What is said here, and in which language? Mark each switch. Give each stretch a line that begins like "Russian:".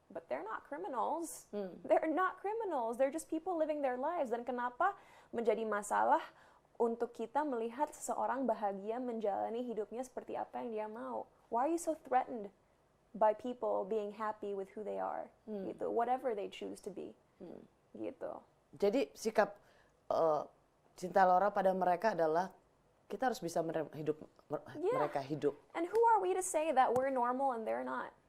English: But they're not criminals. They're not criminals. They're just people living their lives.
Indonesian: Dan kenapa menjadi masalah untuk kita melihat seseorang bahagia menjalani hidupnya seperti apa yang dia mau?
English: Why are you so threatened by people being happy with who they are? Gitu. Whatever they choose to be.
Indonesian: Gitu. Jadi sikap Cinta Laura pada mereka adalah kita harus bisa mereka hidup.
English: And who are we to say that we're normal and they're not?